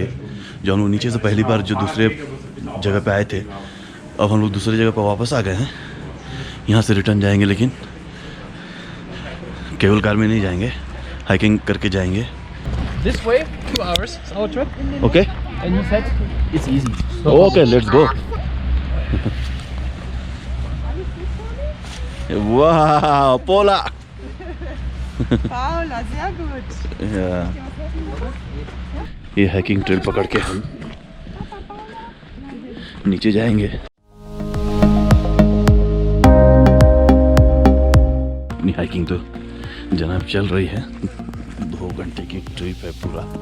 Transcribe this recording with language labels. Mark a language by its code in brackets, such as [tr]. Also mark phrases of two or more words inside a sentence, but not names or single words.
[hi] जो हम लोग नीचे से पहली बार जो दूसरे जगह पे आए थे, अब हम लोग दूसरी जगह पर वापस आ गए हैं। यहाँ से रिटर्न जाएंगे, लेकिन केवल कार में नहीं जाएंगे, हाइकिंग करके जाएंगे। [en] This way, 2 hours, it's our trip. Okay. And you said it's easy. Okay, let's go. Wow, Paula. [de] Paula, sehr gut. Ja. [hi] ये [en] hiking trail [hi] पकड़ के हम नीचे जाएंगे। अपनी हाइकिंग तो जनाब चल रही है, 2 घंटे की ट्रिप है पूरा।